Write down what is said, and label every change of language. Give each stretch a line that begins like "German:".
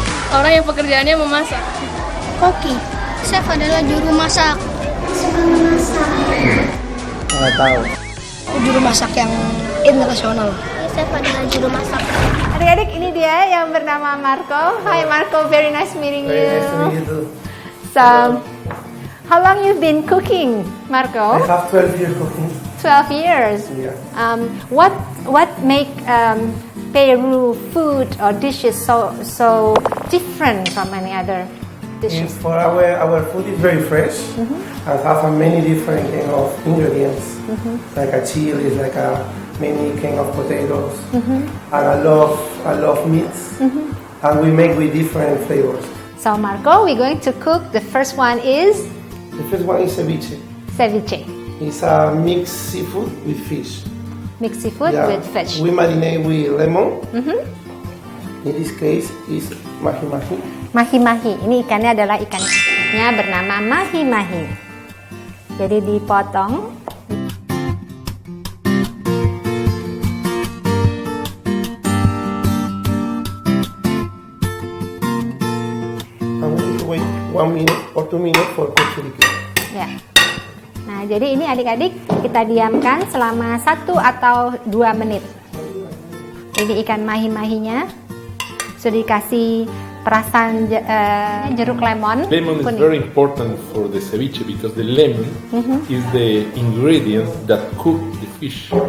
Indonesian: Orang yang pekerjaannya memasak. Koki, chef adalah juru masak. Suka memasak. Nggak tahu. Juru masak yang internasional. Chef adalah juru masak. Adik-adik ini dia yang bernama Marco.
English: Hi Marco, very nice meeting you. So, how long you've been cooking, Marco? I have 12 years cooking. 12 years. Yeah. What make Peru food or dishes so different from any other dishes? For our food is very fresh and have a many different kind of ingredients, like a chili, like a many kind of potatoes, and I love meats, and we make with different flavors. So Marco, we're going to cook. The first one is The first one is ceviche. ceviche, It's a mixed seafood with fish. mixed seafood Yeah. with fish. We marinate with lemon. In this case, is mahi-mahi. Mahi-mahi.
Indonesian: Ini ikannya adalah ikannya bernama mahi-mahi. Jadi dipotong.
English: And we need to wait 1 minute or 2 minutes for cook to be cooked.
Indonesian: Ya. Nah, jadi ini adik-adik kita diamkan selama 1 atau 2 menit. Ini ikan mahi-mahinya sudah dikasih perasan jeruk lemon.
English: Lemon is
Indonesian: kuning.
English: very important for the ceviche because the lemon is the ingredient that cook the fish.